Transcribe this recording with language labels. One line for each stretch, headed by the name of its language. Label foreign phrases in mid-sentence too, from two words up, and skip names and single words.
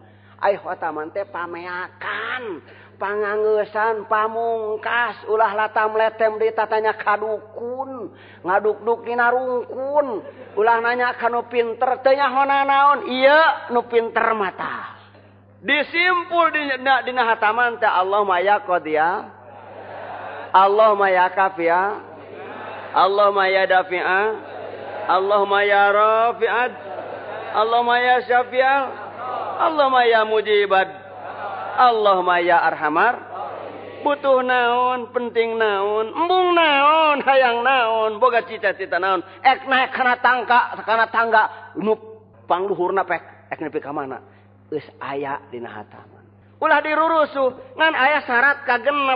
Sundanese: Ai hataman teh pameakan, pangangeusan, pamungkas, ulah latam letem deui tatanya kadukun, ngaduk-duk dina rungkun, ulah nanya kanu pinter teu nyahona naon, ieu nu pinter mata. Disimpul dina hataman teh
Arabic: اللهم يا قاضي، اللهم يا كافي، اللهم يا دافع، اللهم يا رافع، اللهم يا شافي، اللهم يا مجيب، اللهم يا أرحم.
Sundanese: Butuh naon, penting naon, embung naon, hayang naon, boga cita-cita naon. Ek naik kana tangga nu pangluhurna pek ek nepi ka mana? Geus aya dina hataman. Ulah dirurusuh ngan aya syarat kagenep.